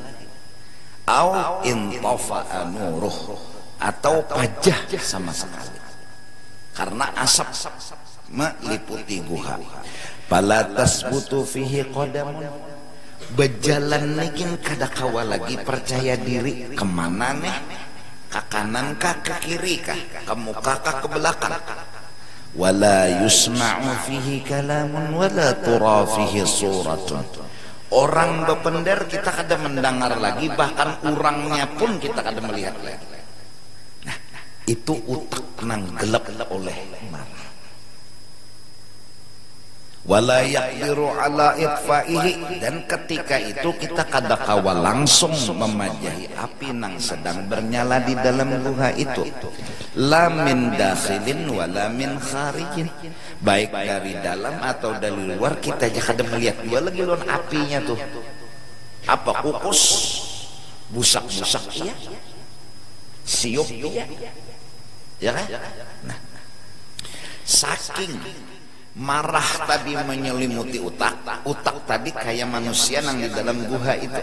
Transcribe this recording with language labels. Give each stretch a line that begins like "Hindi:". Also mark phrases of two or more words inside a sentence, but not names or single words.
Arabic: أو إن طفأ نوره,
Banjar: atau pajah sama sekali karena asap meliputi guha.
Arabic: فلا تثبت فيه قدم,
Banjar: berjalan nikin kada kawa lagi percaya diri, kemana nih, ke kanan kah, ke kiri kah, ke muka kah, ke belakang.
Arabic: ولا يسمع فيه كلام ولا ترى فيه صورة,
Banjar: orang bepender kita kada mendengar lagi, bahkan orangnya pun kita kada melihat lagi. Nah, itu utak nang gelap oleh marah.
Arabic: ولا يقدر على إطفائه,
Banjar: dan ketika itu kita kada kawa langsung memajahi api nang sedang bernyala di dalam guha itu.
Arabic: لا من داخل ولا من خارج,
Banjar: baik dari dalam atau dari luar kita aja kada melihat dua lagi lawan apinya tuh. Apa kukus, busak-busak iya, siup iya, ya kan? Nah, saking marah tadi menyelimuti utak tadi kayak manusia nang di dalam guha itu.